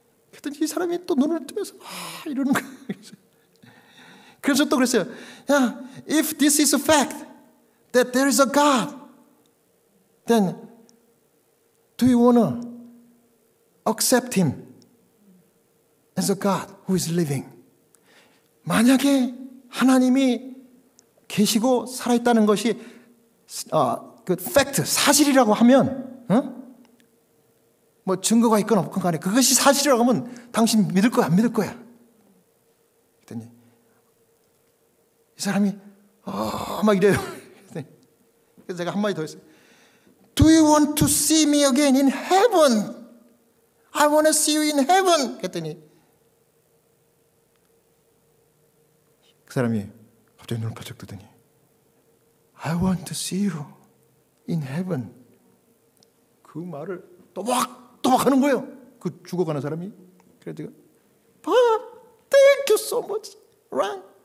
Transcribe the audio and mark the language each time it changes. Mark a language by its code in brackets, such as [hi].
[ko] 그랬더니 이 사람이 또 눈을 뜨면서 이러는 거예요. 그래서 또 그랬어요. 야, [en] if this is a fact that there is a God, then do you want to accept him as a God who is living? [ko] 만약에 하나님이 계시고 살아있다는 것이 그 팩트, 사실이라고 하면 뭐 증거가 있건 없건 간에 그것이 사실이라고 하면 당신 믿을 거야 안 믿을 거야? 그랬더니 이 사람이 막 이래요. 그래서 제가 한마디 더 했어요. [en] Do you want to see me again in heaven? I want to see you in heaven. [ko] 그랬더니 그 사람이 갑자기 눈을 바짝 뜨더니 [en] I want to see you in heaven. [ko] 그 말을 또박 하는 거예요. 그 죽어가는 사람이. 그래서 제가 [en] Thank you so much, Ron.